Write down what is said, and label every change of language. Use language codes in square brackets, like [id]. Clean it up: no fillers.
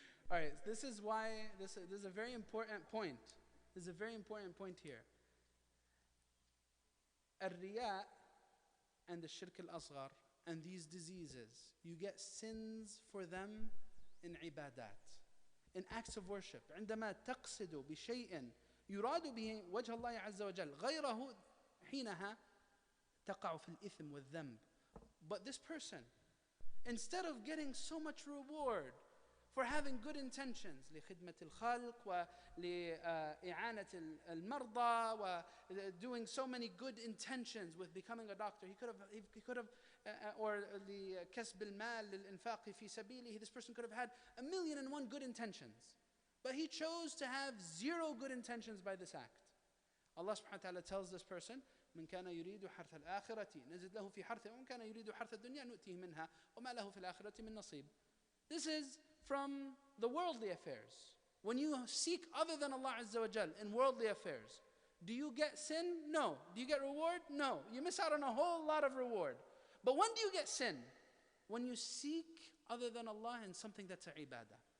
[en] All right, this is why, this is a very important point. This is a very important point here. Al-Riya and the Shirk al-Asghar and these diseases, you get sins for them in ibadat, in acts of worship. [ar] عندما تقصد بشيء يراد به وجه الله عز وجل غيره حينها تقع في الإثم والذنب. [en] But this person, instead of getting so much reward for having good intentions [ar] لخدمة الخلق ولإعانة المرضى [en] doing so many good intentions with becoming a doctor, he could have or [ar] لكسب المال للإنفاق في سبيله, [en] this person could have had 1,000,001 good intentions, but he chose to have 0 good intentions by this act. Allah subhanahu wa ta'ala tells this person, [ar] من كان يريد حرث الآخرة نزد له في حرثه ومن كان يريد حرث الدنيا نؤتيه منها وما له في الآخرة من نصيب. [en] This is from the worldly affairs. When you seek other than Allah Azza wa Jal in worldly affairs, do you get sin? No. Do you get reward? No. You miss out on a whole lot of reward. But when do you get sin? When you seek other than Allah in something that's a ibadah.